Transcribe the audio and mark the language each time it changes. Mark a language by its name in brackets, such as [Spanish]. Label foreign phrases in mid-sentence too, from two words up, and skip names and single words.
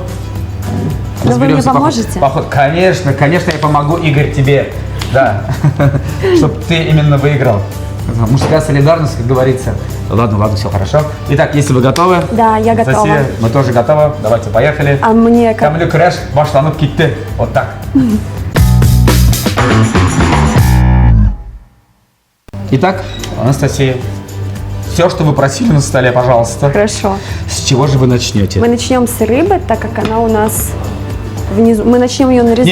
[Russian] Но вы мне поможете? Конечно, я помогу, Игорь, тебе. Да. Чтобы ты именно выиграл. Мужская солидарность, как говорится. Ладно, все хорошо. Итак, если вы готовы. Да, я готова. Мы тоже готовы. Давайте, поехали. А мне как? [Tatar] Тәмле көрәш башланып китте. [Russian] Вот так. Итак, Анастасия, все, что вы просили на столе, пожалуйста. Хорошо. С чего же вы начнете? Мы начнем с рыбы, так как она у нас внизу. Мы начнем ее нарезать.